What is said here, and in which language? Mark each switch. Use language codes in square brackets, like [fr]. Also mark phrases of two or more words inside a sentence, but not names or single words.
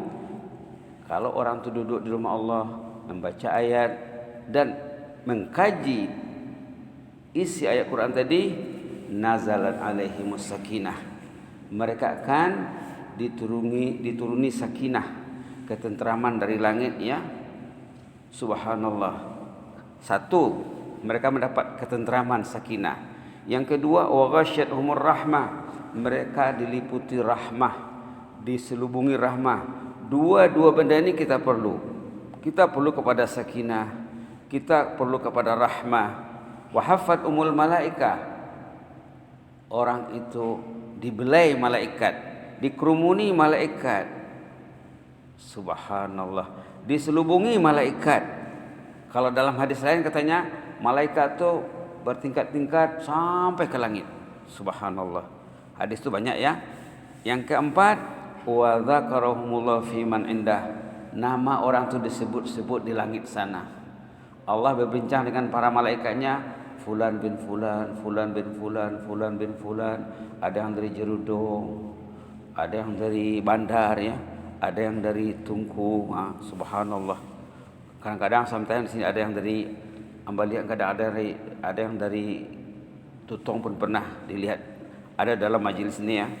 [ms] Kalau orang itu duduk di rumah Allah, membaca ayat dan mengkaji isi ayat Quran tadi, [ar] نزلت عليهم السكينة, [ms] mereka akan dituruni sakinah, ketentraman dari langit ya. Subhanallah. Satu, mereka mendapat ketentraman sakinah. Yang kedua, [ar] وغشيتهم الرحمة, [ms] mereka diliputi rahmah, diselubungi rahmah. Dua benda ini kita perlu. Kita perlu kepada sakinah, kita perlu kepada rahmah. [ar] وحفتهم الملائكة. [ms] Orang itu dibelai malaikat, dikerumuni malaikat. Subhanallah, diselubungi malaikat. Kalau dalam hadis lain katanya malaikat itu bertingkat-tingkat sampai ke langit. Subhanallah. Hadis itu banyak ya. Yang keempat, [ar] وذكرهم الله فيمن عنده. [ms] Nama orang itu disebut-sebut di langit sana. Allah berbincang dengan para malaikatnya, [ar] فلان بن فلان، فلان بن فلان، فلان بن فلان. [ms] Ada yang dari Jerudong, ada yang dari Bandar ya, ada yang dari Tungku. Subhanallah. Kadang-kadang sometimes di sini ada yang dari Ambalia, kadang ada yang dari Tutong pun pernah dilihat. Ada dalam majelis ini ya.